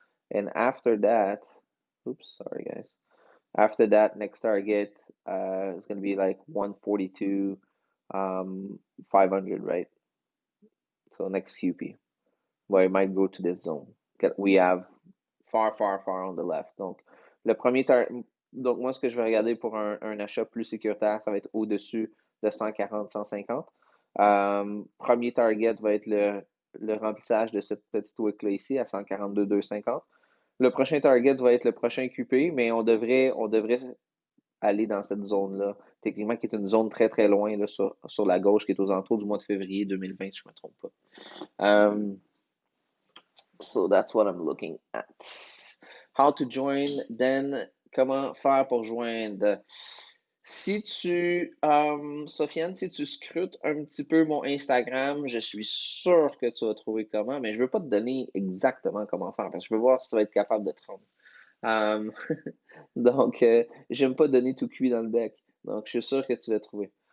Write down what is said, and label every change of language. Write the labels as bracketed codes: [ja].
[en] And after that, oops, sorry guys. After that, next target is going to be like 142, 500, right? So next QP, where it might go to this zone. We have far on the left. [fr] Donc, donc moi, ce que je vais regarder pour un achat plus sécuritaire, ça va être au-dessus de 140, 150. Premier target va être le remplissage de cette petite wick-là ici à 142, 250. Le prochain target va être le prochain QP, mais on devrait aller dans cette zone-là, techniquement, qui est une zone très loin là, sur la gauche, qui est aux alentours du mois de février 2020, si je ne me trompe pas. [en] So that's what I'm looking at. How to join, then, [fr] comment faire pour joindre? Si Sofiane, si tu scrutes un petit peu mon Instagram, je suis sûr que tu vas trouver comment, mais je ne veux pas te donner exactement comment faire, parce que je veux voir si tu vas être capable de te rendre. Donc, j'aime pas donner tout cuit dans le bec. Donc, je suis sûr que tu vas trouver.